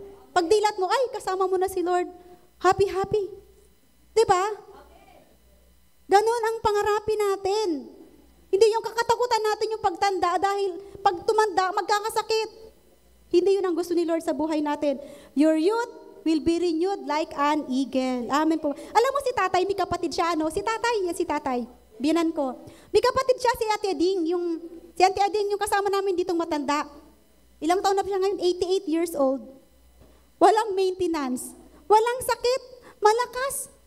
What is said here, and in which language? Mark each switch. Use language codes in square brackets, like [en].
[tl] Pagdilat mo, ay, kasama mo na si Lord. [en] Happy, happy. [tl] Diba? Ganon ang pangarapin natin. Hindi yung kakatakutan natin yung pagtanda dahil pag tumanda, magkakasakit. Hindi yun ang gusto ni Lord sa buhay natin. [en] Your youth will be renewed like an eagle. [tl] Amen po. Alam mo si tatay, may kapatid siya, ano? Si tatay. Biyanan ko. May kapatid siya si Ate Ading, si Ate Ading yung kasama namin ditong matanda. Ilang taon na siya ngayon? 88 years old. Walang maintenance. Walang sakit. Malakas.